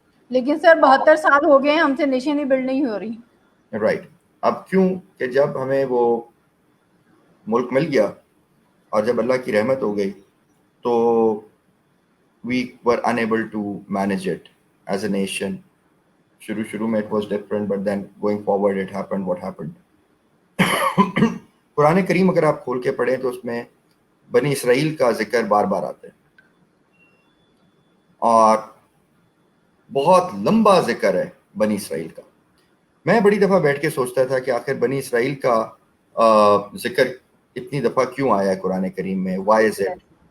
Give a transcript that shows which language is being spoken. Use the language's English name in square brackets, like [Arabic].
[Urdu] لیکن سر 72 سال ہو گئے ہیں, ہم سے نیشن ہی بلڈ نہیں ہو رہی. رائٹ. اب کیوں کہ جب ہمیں وہ ملک مل گیا اور جب اللہ کی رحمت ہو گئی تو [English] we were unable to manage it as a nation. [Urdu] شروع میں [English] it was different, but then going forward it happened what happened. [Urdu] قرآن کریم اگر آپ کھول کے پڑھیں تو اس میں بنی اسرائیل کا ذکر بار بار آتا ہے, اور بہت لمبا ذکر ہے بنی اسرائیل کا. میں بڑی دفعہ بیٹھ کے سوچتا تھا کہ آخر بنی اسرائیل کا ذکر اتنی دفعہ کیوں آیا ہے قرآن کریم میں, [English] why is it